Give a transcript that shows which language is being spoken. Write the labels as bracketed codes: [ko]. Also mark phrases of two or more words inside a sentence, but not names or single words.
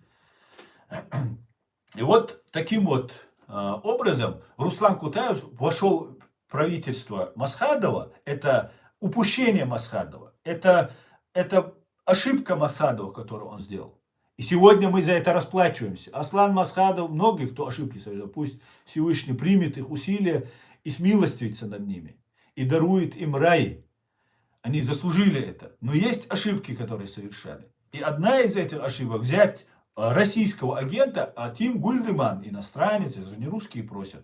[ru] И вот таким вот образом Руслан Кутаев вошел в правительство Масхадова. Это упущение Масхадова. Это ошибка Масхадова, которую он сделал. И сегодня мы за это расплачиваемся. Аслан Масхадов, многие, кто ошибки совершил, пусть Всевышний примет их усилия и смилостивится над ними. И дарует им рай. Они заслужили это. Но есть ошибки, которые совершали. И одна из этих ошибок взять российского агента, а Тим Гульдеман, иностранец, это же не русские просят.